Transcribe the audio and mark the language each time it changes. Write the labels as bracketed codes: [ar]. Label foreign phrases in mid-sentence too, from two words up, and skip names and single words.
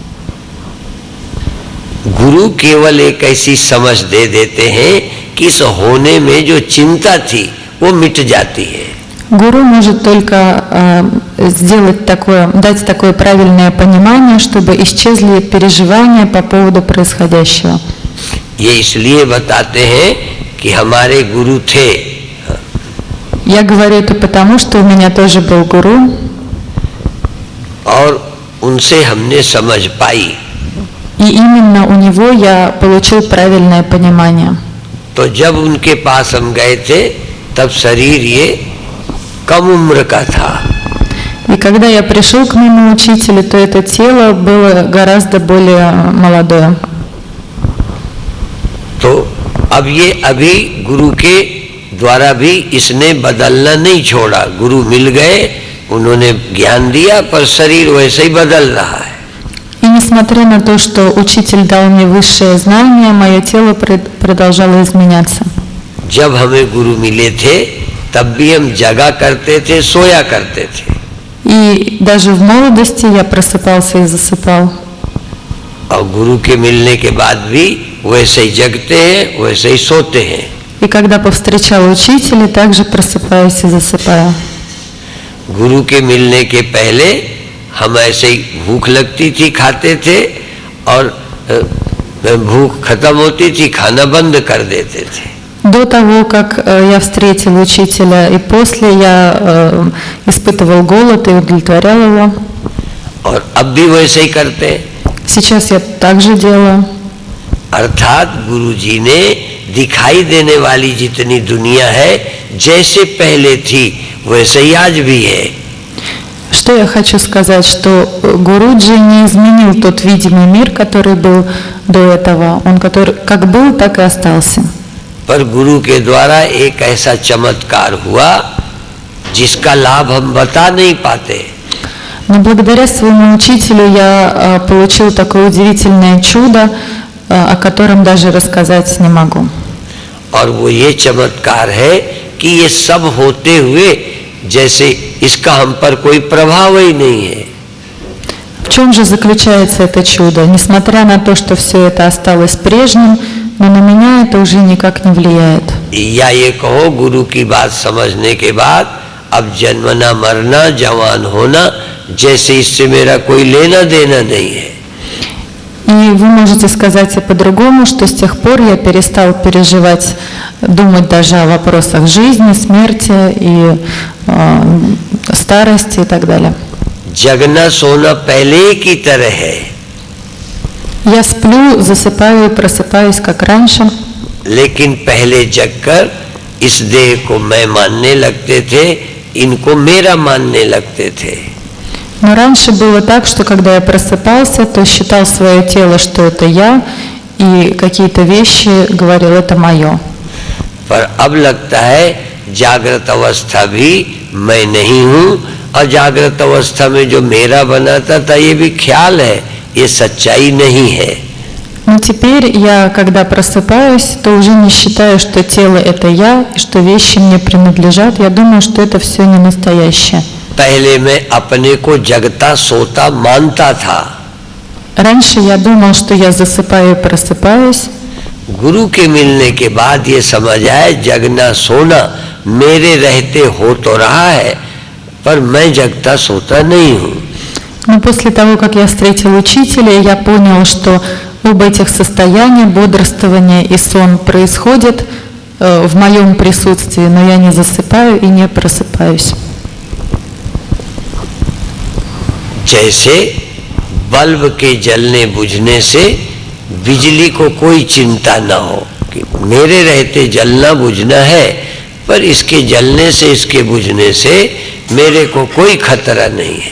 [hi] गुरु केवल एक ऐसी समझ दे देते हैं कि इस होने में जो चिंता थी वो मिट जाती है। [ru] Гуру может только сделать такое, дать такое правильное понимание, чтобы исчезли переживания по поводу происходящего. [hi] ये इसलिए बताते हैं कि हमारे गुरु थे। [ru] Я говорю это потому, что у меня тоже был гуру, [hi] और उनसे हमने समझ पाई। [ru] и именно у него я получил правильное понимание. [hi] तो जब उनके पास हम गए थे तब शरीर ये कम उम्र का था। [ru] И когда я пришел к моему учителю, то это тело было гораздо более молодое. [hi] तो अब ये अभी गुरु के द्वारा भी इसने बदलना नहीं छोड़ा। गुरु मिल गए, उन्होंने ज्ञान दिया, पर शरीर वैसे ही बदल रहा है। [ru] И несмотря на то, что учитель дал мне высшее знание, мое тело продолжало изменяться. [hi] जब हमें गुरु मिले थे तब भी हम जगा करते थे, सोया करते थे। [ru] И даже в молодости я просыпался и засыпал. [hi] और गुरु के मिलने के बाद भी वैसे ही जगते हैं, वैसे ही सोते हैं। [ru] И когда повстречал учителя, также просыпаюсь и засыпаю. [hi] गुरु के मिलने के पहले हम ऐसे ही भूख लगती थी, खाते थे, और भूख खत्म होती थी, खाना बंद कर देते थे। [ru] До того, как я встретил учителя, и после я испытывал голод и удовлетворял его. [hi] और अब भी वैसे ही करते हैं। [ru] Сейчас я также делаю. [hi] अर्थात गुरु जी ने दिखाई देने वाली जितनी दुनिया है जैसे पहले थी वैसे ही आज भी है। [ru] Что я хочу сказать, что Гуруджи не изменил тот видимый мир, который был до этого. Он как был, так и остался. [hi] पर गुरु के द्वारा एक ऐसा चमत्कार हुआ जिसका लाभ हम बता नहीं पाते। [ru] Но благодаря своему учителю я получил такое удивительное чудо, о котором даже рассказать не могу. [hi] और वो ये चमत्कार है कि ये सब होते हुए जैसे इसका हम पर कोई प्रभाव ही नहीं है। [ru] В чем же заключается это чудо? Несмотря на то, что все это осталось прежним, но на меня это уже никак не влияет. [hi] या ये कहो गुरु की बात समझने के बाद अब जन्मना मरना जवान होना जैसे इससे मेरा कोई लेना देना नहीं है। [ru] И вы можете сказать и по-другому, что с тех пор я перестал переживать, думать даже о вопросах жизни, смерти и старости и так далее. [hi] जगना सोना पहले की तरह है। [ru] Я сплю, засыпаю и просыпаюсь как раньше. [hi] लेकिन पहले जगकर इस देह को मैं मानने लगते थे, इनको मेरा मानने लगते थे। [ru] Но раньше было так, что когда я просыпался, то считал свое тело, что это я, и какие-то вещи говорил, это мое. [hi] पर अब लगता है जागृत अवस्था भी मैं नहीं हूँ, और जागृत अवस्था में जो मेरा बनाता था ये भी ख्याल है, ये सच्चाई नहीं है। [ru] Но теперь я, когда просыпаюсь, то уже не считаю, что тело это я, и что вещи мне принадлежат. Я думаю, что это все не настоящее. [hi] पहले मैं अपने को जगता सोता मानता था। [ru] Раньше я думал, что я засыпаю и просыпаюсь. [hi] गुरु के मिलने के बाद ये समझ आए जगना सोना मेरे रहते हो तो रहा है, पर मैं जगता सोता नहीं हूँ। [ru] Но после того, как я встретил учителя, я понял, что оба этих состояния, бодрствование и сон, происходят в моем присутствии, но я не засыпаю и не просыпаюсь. [hi] जैसे बल्ब के जलने बुझने से बिजली को कोई चिंता न हो कि मेरे रहते जलना बुझना है, पर इसके जलने से इसके बुझने से मेरे को कोई खतरा नहीं है।